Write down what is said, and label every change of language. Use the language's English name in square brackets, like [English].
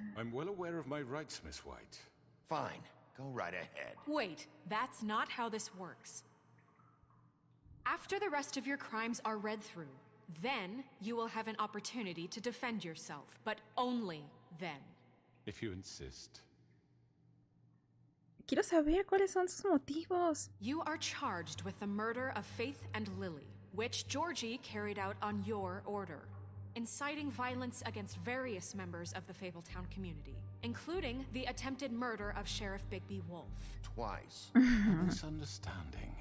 [English] I'm well aware of my rights, Miss White. Fine. Go right ahead. Wait, that's not how this works. After the rest of your crimes are read through, then you will have an opportunity to defend yourself, but only then. If you insist. [Spanish] Quiero saber cuáles son sus motivos. [English] You are charged with the murder of Faith and Lily, which Georgie carried out on your order, inciting violence against various members of the Fabletown community, including the attempted murder of Sheriff Bigby Wolf. Twice. A misunderstanding.